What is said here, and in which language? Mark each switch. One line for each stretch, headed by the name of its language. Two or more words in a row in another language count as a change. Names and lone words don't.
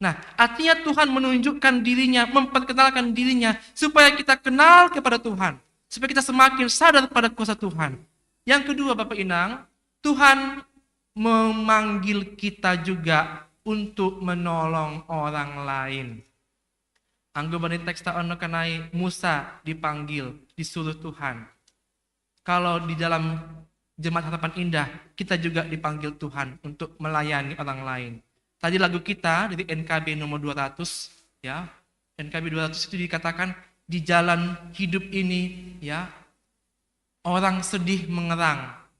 Indonesian: Nah, artinya Tuhan menunjukkan dirinya, memperkenalkan dirinya, supaya kita kenal kepada Tuhan. Supaya kita semakin sadar pada kuasa Tuhan. Yang kedua, Bapak Inang, Tuhan memanggil kita juga untuk menolong orang lain.
Batak Simalungun: Anggo bani teks ono kanai Musa
Indonesian: dipanggil, disuruh Tuhan. Kalau di dalam Jemaat Harapan Indah, kita juga dipanggil Tuhan untuk melayani orang lain. Tadi lagu kita dari NKB nomor 200, ya. NKB 200 itu dikatakan di jalan hidup ini, ya, orang sedih mengerang.